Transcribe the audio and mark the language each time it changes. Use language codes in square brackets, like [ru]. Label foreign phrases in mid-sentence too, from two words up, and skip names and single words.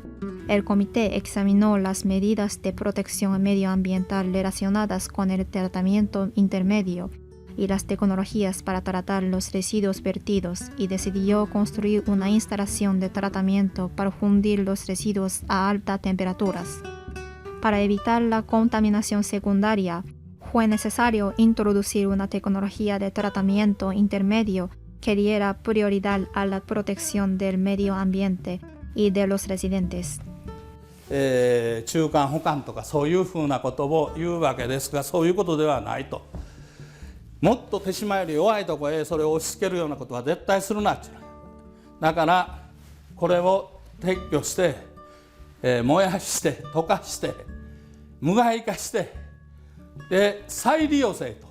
[es] El comité examinó las medidas de protección medioambiental relacionadas con el tratamiento intermedio y las tecnologías para tratar los residuos vertidos y decidió construir una instalación de tratamiento para fundir los residuos a altas temperaturas. Para evitar la contaminación secundaria, fue necesario introducir una tecnología de tratamiento intermedio que diera prioridad a la protección del medio ambiente y de los residentes. [ja] 中間保管とかそういうふうなことを言うわけですが、そういうことではないと。もっと手島より弱いところへそれを押し付けるようなことは絶対するなっていう。だからこれを撤去して、燃やして溶かして無害化してで再利用せと。